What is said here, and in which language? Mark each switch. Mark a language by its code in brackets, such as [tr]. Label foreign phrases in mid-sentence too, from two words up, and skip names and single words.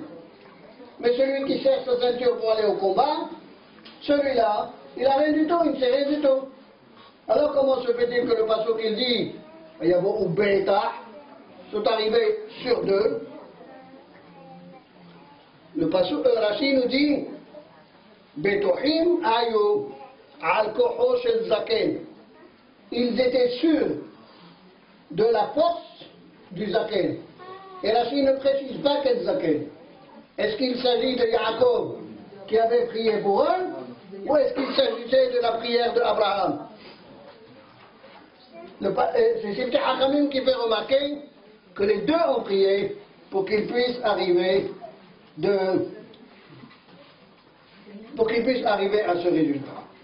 [fr] Mais celui qui serre sa ceinture pour aller au combat, celui-là, il n'a rien du tout, il ne sait rien du tout. Alors comment se fait-il que le passouk il dit, il y a beaucoup bêta, sont arrivés sur deux. Le passouk Rashi nous dit, [he] בטוחים היו על כחו של זקן. [fr] Ils étaient sûrs de la force du Zaken. Et Rashi ne précise pas quel Zaken. Est-ce qu'il s'agit de Yaakov qui avait prié pour eux, ou est-ce qu'il s'agissait de la prière d'Abraham? C'est Sifte Hachamim qui fait remarquer que les deux ont prié pour qu'ils puissent arriver à ce résultat.